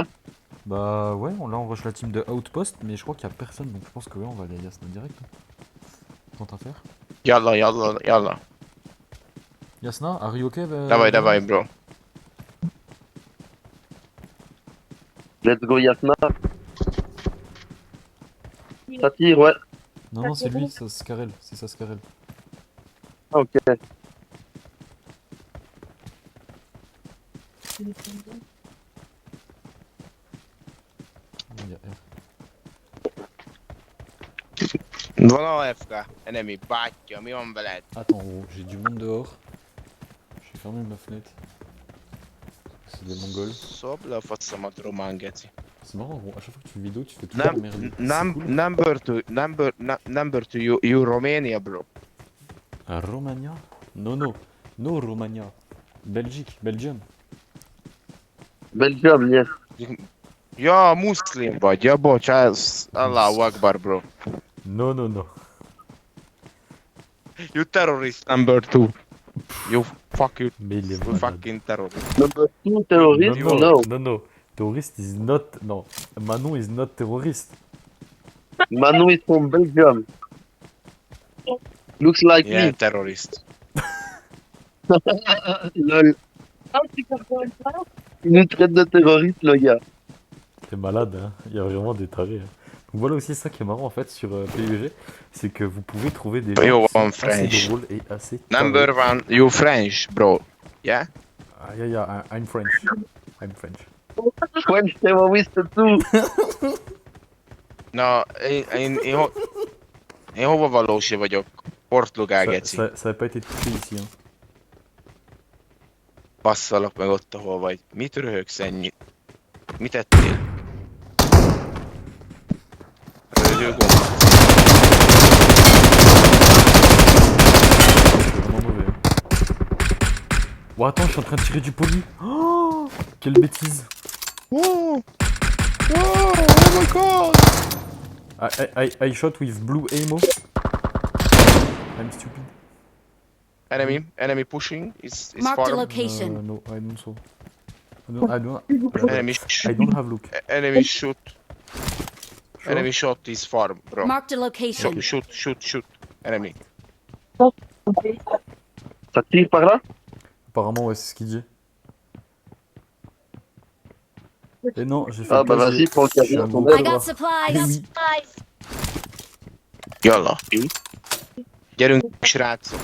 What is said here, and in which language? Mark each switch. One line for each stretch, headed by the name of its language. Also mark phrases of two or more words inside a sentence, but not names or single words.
French: Bah ouais, là on rush la team de Outpost, mais je crois qu'il y a personne, donc je pense que ouais, on va aller à Yasna direct. Tant à faire.
Arabic: Yalla, yalla, yalla.
English: Yasna, are you okay, Dawaj, Venom? dawaj, bro. Let's go Yasna.
French: Ça tire, ouais. Non, non, c'est lui, c'est Scarel, c'est ça Scarel. Ah, ok. Il y a R.
Hungarian: Van AFK, enemy, bátyja, mi van veled?
French: Attends, gros, j'ai du monde dehors. Je vais fermer ma fenêtre. C'est des mongols.
Hungarian: Szob le a faszomat, román geci.
French: C'est marrant, gros, à chaque fois que tu fais une vidéo, tu fais tout le merde. C'est cool.
English: Number two, you Romania, bro. Romania? No, no. No, Romania. Belgique, Belgium. Belgium, yes.
Hungarian: Ja, muszlim vagy, ja, bocs, ez
Arabic: Allahu Akbar,
English: bro. No, no, no. You terrorist number two. You fuck you,
French: Mais il est
English: you
French: malade.
English: fucking terrorist. Number 2 No, terrorist, no, no. no, no. Terrorist is not. Non. Manon is not terrorist. Manu is from Belgium. Looks like Yeah, terrorist. me. Lol.
French: Il nous traite de terroristes, le gars. T'es malade, hein. Il y a vraiment des tarés. Hein. Donc voilà aussi ça qui est marrant en fait sur PUBG, c'est que vous pouvez trouver des gens
English: Yo,
French: qui sont
English: I'm
French: assez
English: French.
French: drôles et assez tarés.
English: Number one, you French, bro. Yeah? Ah, yeah, I'm French. I'm French.
French: French terroriste tout.
Hungarian: Na, én hova valósi vagyok? Portugál geci.
French: Ça a pas été touché ici. Hein.
Hungarian: Basszalak meg ott, ahol vagy. Mit röhögsz ennyit? Mit ettél? Röhögöm.
French: C'est vraiment mauvais. Hein. Oh, attends, je suis en train de tirer du poli. Oh, quelle bêtise.
English: Wow! Wow! Oh my god! I shot with blue ammo. I'm stupid. Enemy pushing is Marked a far. location. No, I don't so. Enemy I don't have look. enemy shoot. Sure. Enemy shot is farm, bro. Marked a location. Shoot. Enemy.
French: Ça tire par là? Apparemment, ouais, c'est ce qu'il dit. Et non, j'ai fait Ah bah casier. vas-y, prends le Je suis casier. un gros
English: I
French: connard.
English: got supplies.
French: Eh oui.
Arabic: Yalla.
Hungarian: Gyerünk, srácok.